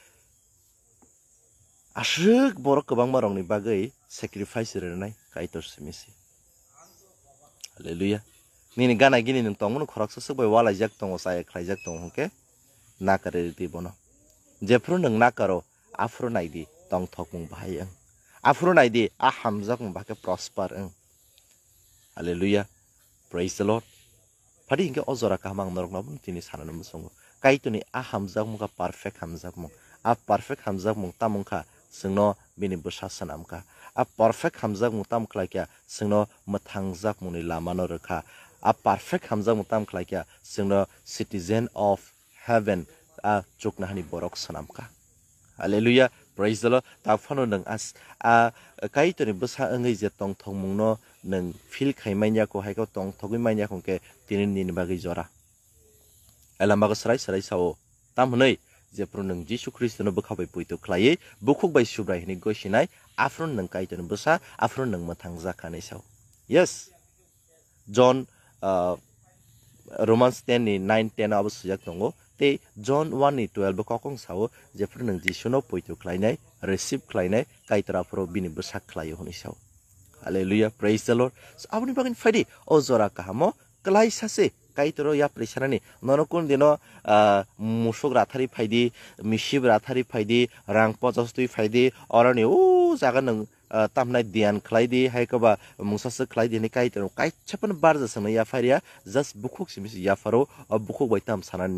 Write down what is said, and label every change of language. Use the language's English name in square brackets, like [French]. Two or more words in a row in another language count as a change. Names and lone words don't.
[Turkic languages] ashuk borok kwbang marok ni bagui sacrifice renai kaitor simisi hallelujah nini gana gini nung tongmono khorak sasukbai walaijak tongo chaya khlaijak tongo hongke nakare di bono jefru nung nakaro afro naidi tong thokmung bahai ang afro naidi a hamjak mung bahke prosper ang [English] hallelujah praise the lord [Turkic languages] phadi hingke ojora kamang norok nabun tini sananu musongo kaitoni a hamjak mung ka perfect hamjak mung a perfect hamjak mung tamungkha singno bini bwsa sanamka a perfect hamjak mung tam khlaikya singno mthangjak mungni lamano rekha a perfect hamjak mung tam khlaikya singno [English] citizen of heaven [Turkic languages] a chuknahani borok sanamka [English] hallelujah praise the lord [Turkic languages] ta phano nang [English] as a [Turkic languages] kaitoni bwsa angai je tong thongmungno nang feel khaimanya ko haiko tong thogui manya khongke tinin nin bagi jora elamago sarai sao tamhnei jepro nang jisu kristo no bukhabai puito khlai bukhuk bai subrai hini gosinai afron nang kaiton bwsa afron nang mathangja khanai sao yes john romans 10 ni 9 10 abo sujak tongo te john 1 ni 12 kokong sao jepro nang jisu no puito khlainai receive khlainai kaitora pro bini bwsa khlaio honi sao [English] hallelujah praise the lord so [Turkic languages] abuni bagin fadi ojora kahamo klai sase kaitoro ya presarani nonokun dino musuk rathari phaidi misib rathari phaidi rang 50 phaidi orani o jaga nang tamnai dian khlaidi haikaba mungsas khlaidi ni kaitoro kaichapan barja sang ya faria just bukhuk simis ya faro bukhuk bai tam sanan